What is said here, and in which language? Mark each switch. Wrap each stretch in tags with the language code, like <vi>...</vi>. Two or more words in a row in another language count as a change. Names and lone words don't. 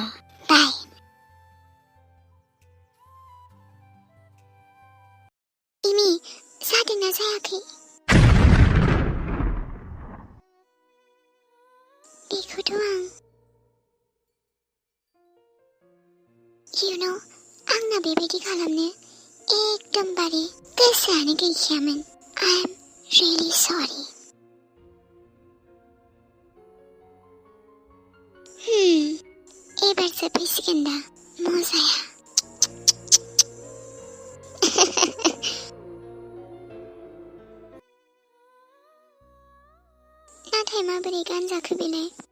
<brx>बाय। इमि जादोंना जायाखै? बेखौथ' आं आंना बेबायदि खालामनो एकदमबारे गोसोआनो गैखायामोन।</brx> <en>I am really sorry.</en> <brx>एबारसो फैसिगोन दा मजाया। नाथाय माबोरै गानजाखो बेलाय?</brx>